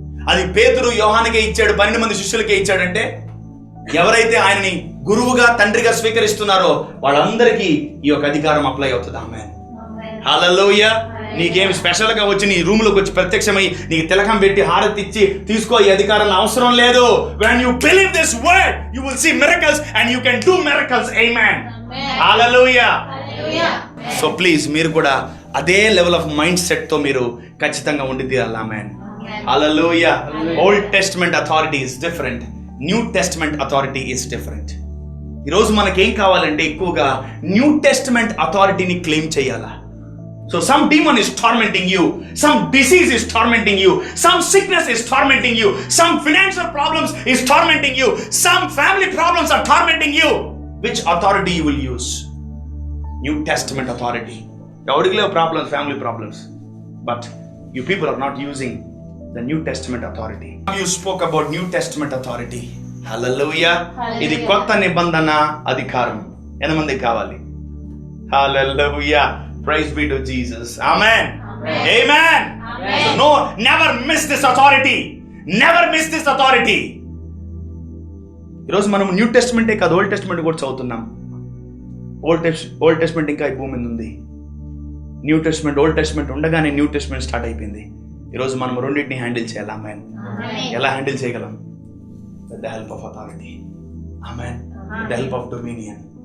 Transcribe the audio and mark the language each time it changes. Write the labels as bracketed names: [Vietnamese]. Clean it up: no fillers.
[Telugu] అది పేతురు యోహానుకే ఇచ్చాడు, 12 మంది శిష్యులకే ఇచ్చాడంటే ఎవరైతే ఆయనని గురువుగా తండ్రిగా స్వీకరిస్తున్నారో వాళ్ళందరికీ ఈ యొక్క అధికారం అప్లై అవుతుంది. ఆమేన్, హల్లెలూయా. నీకేం స్పెషల్ గా వచ్చి నీ రూమ్ లోకి వచ్చి ప్రత్యక్షమై నీకు తిలకం పెట్టి హారతి ఇచ్చి తీసుకో ఈ అధికారం అవసరం లేదు. [English] when you believe this word you will see miracles and you can do miracles. amen, hallelujah. [Telugu] so please మీరు కూడా అదే లెవెల్ ఆఫ్ మైండ్ సెట్ తో మీరు ఖచ్చితంగా ఉండి తీరాలి. ఆమేన్, hallelujah. [English] old testament authority is different, new testament authority is different. [Telugu] ఈ రోజు మనకేం కావాలంటే ఎక్కువగా న్యూ టెస్ట్మెంట్ అథారిటీని క్లెయిమ్ చేయాలా. [English] So some demon is tormenting you, some disease is tormenting you, some sickness is tormenting you, some financial problems is tormenting you, some family problems are tormenting you. Which authority you will use? New Testament authority. Everybody have problems, family problems, but you people are not using the New Testament authority. You spoke about New Testament authority. Hallelujah. [Telugu] ఇది కొత్త నిబంధన అధికారం ఎంతమందికి కావాలి? [English] Hallelujah. Praise be to Jesus. Amen. Amen. So no, never miss this authority. Never miss this authority. [Telugu] ఈరోజు మనం new టెస్ట్మెంటే కాదు, old testament కూడా చదువుతున్నాం. ఓల్డ్ టెస్ట్మెంట్ ఇంకా ఈ భూమి మీద ఉంది. న్యూ టెస్ట్మెంట్, ఓల్డ్ టెస్ట్మెంట్ ఉండగానే న్యూ టెస్ట్మెంట్ స్టార్ట్ అయిపోయింది. ఈరోజు మనం రెండింటిని హ్యాండిల్ చేయాలి. ఆమెన్. ఎలా హ్యాండిల్ చేయగలం? [English] With the help of authority. Amen. With the help of dominion.